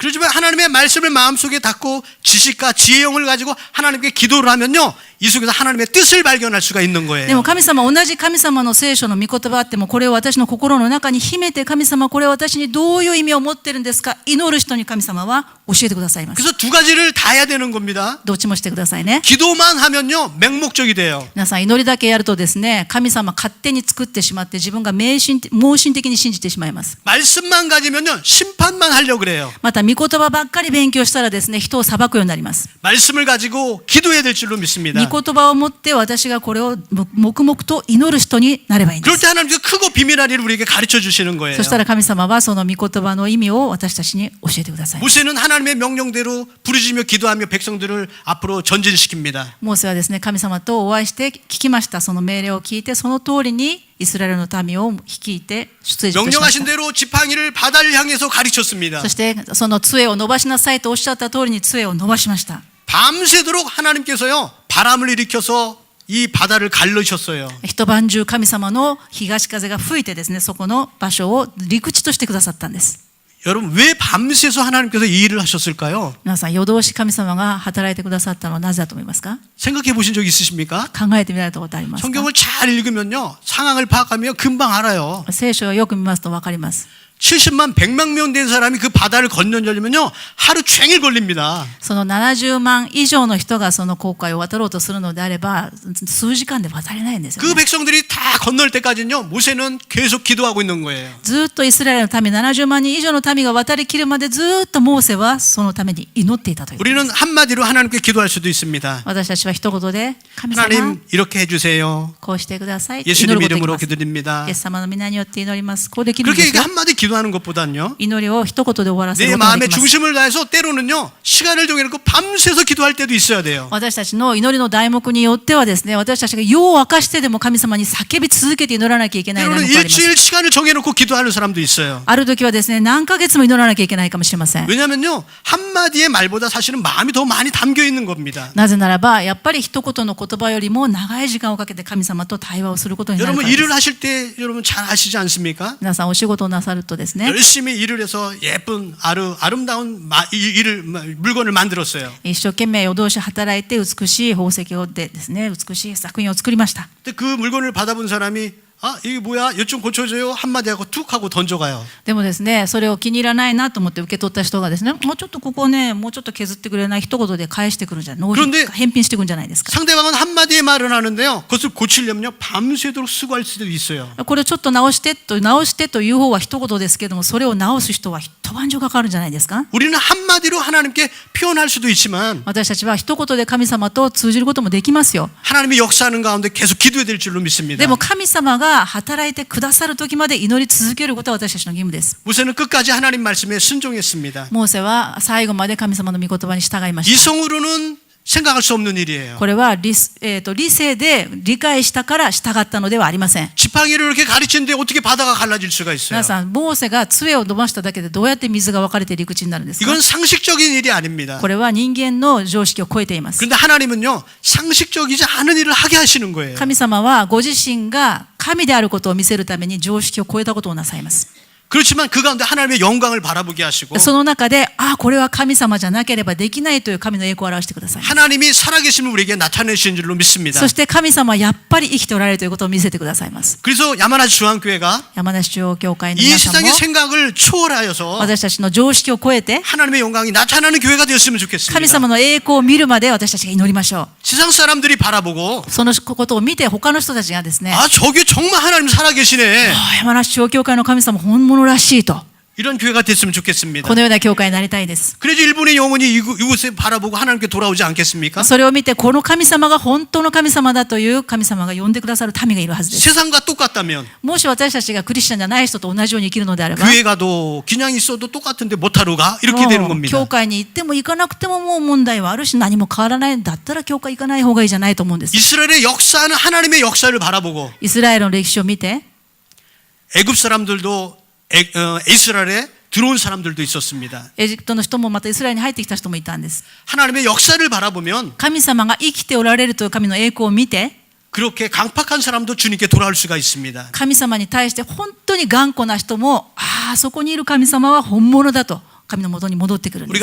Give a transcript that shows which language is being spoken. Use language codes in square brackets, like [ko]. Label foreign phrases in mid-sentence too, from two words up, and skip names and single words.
[ko] 그렇지만 하나님의 말씀을 마음속에 담고 지식과 지혜형을 가지고 하나님께 기도를 하면요, 이 속에서 하나님의 뜻을 발견할 수가 있는 [ja] で [ko] 거예요. [ja] も神様同じ神様の聖書の御言葉あってもこれを私の心の中に秘めて神様これは私にどういう意味を持ってるんですか祈る人に神様は教えてくださいます。 [ko] 그래서 두 가지를 다 해야 되는 겁니다. [ja] どっちもしてくださいね。 [ko] 기도만 하면요, 맹목적이 돼요. [ja] 皆さん祈りだけやるとですね神様勝手に作ってしまって自分が盲信的に信じてしまいます。 [ko] 말씀만 가지면요, 심판만 하려고 그래요. [ja] また御言葉ばっかり勉強したらですね人を裁くようになります。 [ko] 말씀을 가지고 기도해야 될 줄로 믿습니다. [ja] 御言葉を持って私がこれを黙々と祈る人になればいいんで [ko] 그럴 [ja] す。 [ko] 때 하나님께서 크고 비밀한 일을 우리에게 가르쳐 주시는 거예요. [ja] そしたら神様はその御言葉の意味を私たちに教えてください。 [ko] 모세는 하나님의 명령대로 부르짖며 기도하며 백성들을 앞으로 전진시킵니다. [ja] モーセはですね神様とお会いして聞きました。その命令を聞いてその通りにイスラエルの民を率いて出エジプトしまし [ko] 명령하신 [ja] た。 [ko] 대로 지팡이를 바다를 향해서 가르쳤습니다. [ja] そしてその杖を伸ばしなさいとおっしゃった通りに杖を伸ばしました。 [ko] 밤새도록 하나님께서요 바람을 일으켜서 이 바다를 갈르셨어요. [ja] 一晩中神様の東風が吹いてですね、そこの場所を陸地としてくださったんです。 [ko] 여러분 왜 밤새서 하나님께서 이 일을 하셨을까요? [ja] 皆さん、夜通し神様が働いてくださったのはなぜだと思いますか？ [ko] 생각해 보신 적 있으십니까? [ja] 考えてみられたことありますか？ [ko] 성경을 잘 읽으면요 상황을 파악하면 금방 알아요. [ja] 聖書をよく見ますと分かります。 [ko] 70만 100만 명 된 사람이 그 바다를 건너려면요 하루 종일 걸립니다. [ja] その70万以上の人がその航海を渡ろうとするのであれば数時間で渡れないんですよ [ko] 그 [ja] ね。 [ko] 백성들이 다 건널 때까지는요 모세는 계속 기도하고 있는 거예요. [ja] ずっとイスラエルの民70万人以上の民が渡りきるまでずっとモーセはそのために祈っていたという。 [ko] 우리는 한마디로 하나님께 기도할 수도 있습니다. [ja] 私たちは一言で神様 [ko] 하나님 이렇게 해주세요. [ja] こうしてください。祈 [ko] 예수님 [ja] ることが [ko] 이름으로 [ja] できます。 [ko] 기도드립니다. [ja] イエス様の皆によって祈ります。こうできるんで [ko] 그렇게 [ja] すよ。 [ko] 한마디 기도하는 것보다는요 [ja] 祈りを一言で終わらせる [ko] 내 [ja] ことがで [ko] 마음의 [ja] きます。 [ko] 중심을 다해서 때로는요 시간을 정해놓고 밤새서 기도할 때도 있어야 돼요. [ja] 私たちの祈りの題目によってはですね、私たちが夜を明かしてでも神様に叫び続けて祈らなきゃいけない題 [ko] 때로는 [ja] 目があります。 [ko] 일주일 시간을 정해놓고 기도하는 사람도 있어요. [ja] ある時はですね、何ヶ月も祈らなきゃいけないかもしれません。 [ko] 왜냐하면요 한마디의 말보다 사실은 마음이 더 많이 담겨 있는 겁니다. [ja] なぜならば、やっぱり一言の言葉よりも長い時間をかけて神様と対話をすることになるか [ko] 여러분 [ja] らです。 [ko] 일을 하실 때 여러분 잘 아시지 않습니까? [ja] 皆さんお仕事をなさるとですね、 [ko] 열심히 일을 해서 예쁜 아름다운 물건을 만들었어요. [ja] 一生懸命夜通し働いて美しい宝石をでですね、美しい作品を作りました。 [ko] 근데 그 물건을 받아본 사람이 아 이게 뭐야? 이거 좀 고쳐줘요. 한마디 하고 툭 하고 던져가요. [ja] でもですね、それを気に入らないなと思って受け取った人がですね、もうちょっとここね、もうちょっと削ってくれない一言で返してくるんじゃない、納品 [ko] 그런데 [ja] 返品してくるんじゃないですか。 [ko] 상대방은 한마디의 말을 하는데요. 그것을 고치려면요 밤새도록 수고할 수도 있어요. [ja] これをちょっと直してという方は一言ですけども、それを直す人は一晩中かかるんじゃないですか。 [ko] 우리는 한마디로 하나님께 표현할 수도 있지만 [ja] 私たちは一言で神様と通じることもできますよ。 [ko] 하나님이 역사하는 가운데 계속 기도해야 될 줄로 믿습니다. [ja] でも神様が働いてくださる時まで祈り続けることは私たちの義務です。 [ko] 모세는 끝까지 하나님 말씀에 순종했습니다. [ja] モーセは最後まで神様の御言葉に従いました。 [ko] 이성으로는 생각할 수 없는 일이에요. [ja] これは理性で理解したから従ったのではありません。 [ko] 지팡이를 이렇게 가르치는데 어떻게 바다가 갈라질 수가 있어요? [ja] 皆さん、モーセが杖を伸ばしただけでどうやって水が分かれて陸地になるんですか。 [ko] 이건 상식적인 일이 아닙니다. [ja] これは人間の常識を超えています。 [ko] 그런데 하나님은요 상식적이지 않은 일을 하게 하시는 거예요. [ja] 神様はご自身が神であることを見せるために常識を超えたことをなさいます。 [ko] 그렇지만 그 가운데 하나님의 영광을 바라보게 하시고 [ja] その中で、これは神様じゃなければできないという神の栄光を表してください。 [ko] 하나님이 살아계심을 우리에게 나타내신 줄로 믿습니다. [ja] そして神様はやっぱり生きておられるということを見せてくださいます。 [ko] 그래서 야마나시 중앙교회가 [ja] 山梨中央教会の [ko] 이 [ja] 皆さんも [ko] 세상의 생각을 초월하여서 [ja] 私たちの常識を超えて [ko] 하나님의 영광이 나타나는 교회가 되었으면 [ja] 神 [ko] 좋겠습니다. [ja] 様の栄光を見るまで私たちが祈りましょう。 [ko] 세상 사람들이 바라보고 [ja] そのことを見て他の人たちがですね、 [ko] 아 저게 정말 하나님 살아계시네. [ja] 山梨中央教会の神様本物らしいと、 [ko] 이런 교회가 됐으면 좋겠습니다. [ja] このような教会になりたいです。 [ko] 그래서 일본의 영혼이 이곳에 바라보고 하나님께 돌아오지 않겠습니까? [ja] それを見てこの神様が本当の神様だという神様が呼んでくださる民がいるはずです。 [ko] 세상과 똑같다면 [ja] もし私たちがクリスチャンじゃない人と同じように生きるのであれば、 [ko] 교회 가도 그냥 있어도 똑같은데 못하러 가? 이렇게 되는 [ja] もう [ko] 겁니다. [ja] 教会に行っても行かなくてももう問題はあるし何も変わらないんだったら教会行かない方がいいじゃないと思うんです。 [ko] 이스라엘의 역사는 하나님의 역사를 바라보고 [ja] イスラエルの歴史を見て、 [ko] 애굽 사람들도 이스라엘에 들어온 사람들도 있었습니다. [ja] エジプトの人もまたイスラエルに入ってきた人もいたんです。 [ko] 하나님의 역사를 바라보면 [ja] 神様が生きておられるという神の栄光を見て、 [ko] 그렇게 강팍한 사람도 주님께 돌아올 수가 있습니다. [ja] 神様に対して本当に頑固な人も、そこにいる神様は本物だと神の元に戻ってくるんです。